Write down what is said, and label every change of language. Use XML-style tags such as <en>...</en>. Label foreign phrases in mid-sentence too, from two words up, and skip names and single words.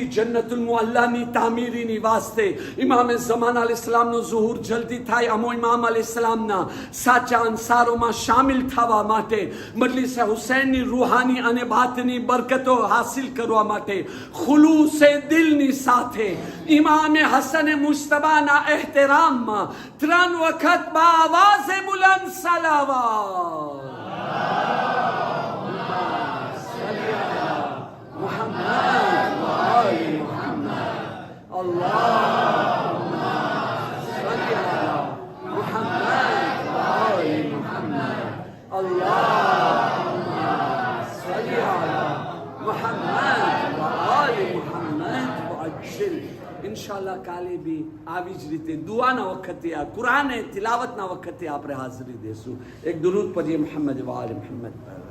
<gu>જન્નતુલ મુઅલ્લાની તામીરીની વાસ્તે, ઇમામે ઝમાના અલ ઇસ્લામનો ઝુહુર જલ્દી થાય, અમો ઇમામ અલ ઇસ્લામના સાચા અંસારોમાં શામિલ થવા માટે, મજલિસે હુસૈનની રૂહાની અને બાતની બરકતો હાસિલ કરવા માટે, ખુલૂસે દિલની સાથે ઇમામે હસન મુજતબાના એહતરામમાં 3 વખત બાઆવાઝે</gu> <ur>بلند صلوات</ur> <ar>محمد و آل محمد اللهم صل على محمد و آل محمد اللهم صل على محمد و آل محمد و عجل</ar> <gu>ઇન્શાઅલ્લાહ કાલે બી આવી જ રીતે દુઆના વખતે આ કુરાન તિલાવતના વખતે આપણે હાજરી દેશું. એક દુરૂદ પઢીએ મુહમ્મદ વ આલે મુહમ્મદ પર.</gu>